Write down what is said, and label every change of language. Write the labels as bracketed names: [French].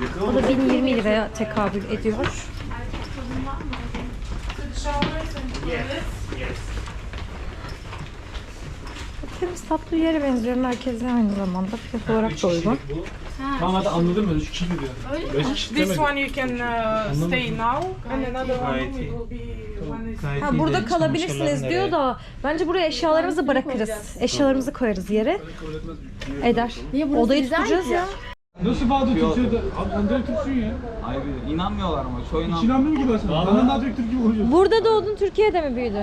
[Turkish] O da 1020 liraya tekabül ediyor. Temiz tatlı bir yere benziyor. Merkezi aynı zamanda. Fiyat olarak da uygun. Tamam hadi anladım ben 3 kişi gibi yani. 5 kişi [English] This [Turkish] demedim. [English] one you can stay now and another one room it will be one is [Turkish] Ha, burada kalabilirsiniz diyor da bence buraya eşyalarımızı bırakırız. Eşyalarımızı koyarız yere. Eder. Odayı tutacağız ya. Nasıl Bahadır Türkçe'de? Abi Andrei Türkçün ya. Abi inanmıyorlar ama çoğu Hiç inanmıyor. inanmıyorum ki ben sana. Benden daha çok Türk gibi konuşuyorsun. Burada doğdun, Türkiye'de mi büyüdün?